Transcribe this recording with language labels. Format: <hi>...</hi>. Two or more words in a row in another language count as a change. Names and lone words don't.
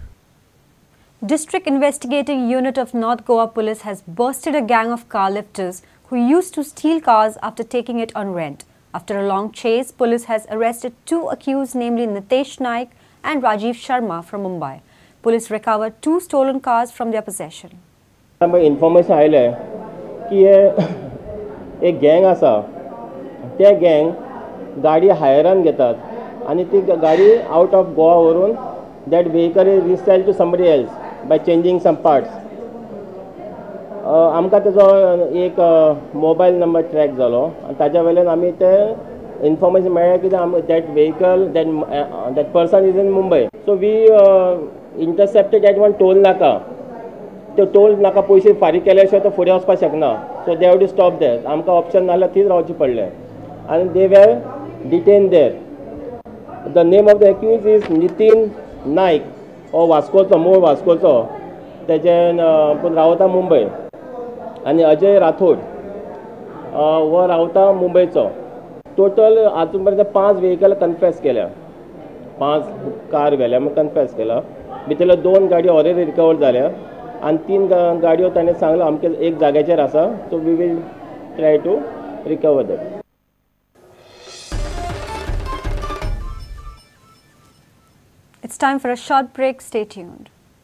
<en>District Investigating Unit of North Goa Police has busted a gang of car lifters who used to steal cars after taking it on rent. After a long chase, police has arrested 2 accused, namely Nitesh Naik and Rajiv Sharma from Mumbai. Police recovered 2 stolen cars from their possession. Information</en> <kok>आयले की एक गँग आसा, ते गँग गाडी हायरान घेतात आणि ती गाडी</kok> <en>out of Goa वरून that vehicle is resold to somebody else by changing some parts.</en> <kok>आमकां तेजो एक मोबायल नंबर ट्रॅक जालो आनी ताज्या वयल्यान आमी ते इन्फॉर्मेशन मेळ्ळें की</kok> <en>that vehicle that person is in Mumbai. So we intercepted at one toll naka.</en> <kok>तो टोल नाका पयशे फारीक केल्या शिवाय तो फुडें वचपाक शकना.</kok> <en>So they have to stop there.</en> <kok>आमकां ऑप्शन नासल्यार थंयच रावचें पडलें आनी</kok> <en>they were detained there. The name of the accused is</en> <kok>Nitin Naik हो वास्कोचो, मूळ वास्कोचो, तेजें पूण रावता मुंबय. आणि अजय राठोड वो रावता मुंबयचो. टोटल आजून पर्यंत 5 व्हेकल कन्फेस केल्या, 5 कार व्हेल्या म्हणून कन्फेस केला. भितरल्यो 2 गाडयो ऑलरेडी रिकवर जाल्या आनी 3 गाडयो ताणें सांगला आमच्या एक जाग्याचेर आसा.</kok> <en>So we will try to recover that. It's time for a short break. Stay tuned.</en>